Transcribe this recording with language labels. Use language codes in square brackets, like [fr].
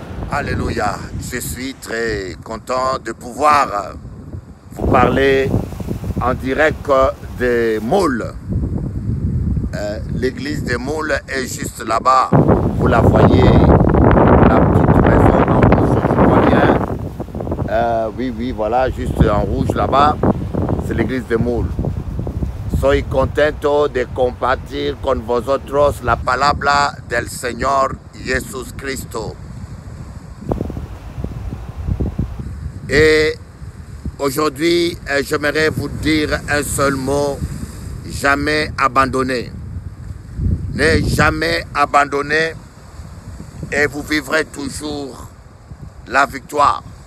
[fr] Alléluia. Je suis très content de pouvoir vous parler en direct des Moules. L'église des Moules est juste là-bas. Vous la voyez, la petite maison en rouge, je vois bien. Oui, voilà, juste en rouge là-bas, c'est l'église des Moules. [es] Soy contento de compartir con vosotros la palabra del Señor Jesucristo. [fr] Et aujourd'hui, j'aimerais vous dire un seul mot, jamais abandonner. Ne jamais abandonner et vous vivrez toujours la victoire.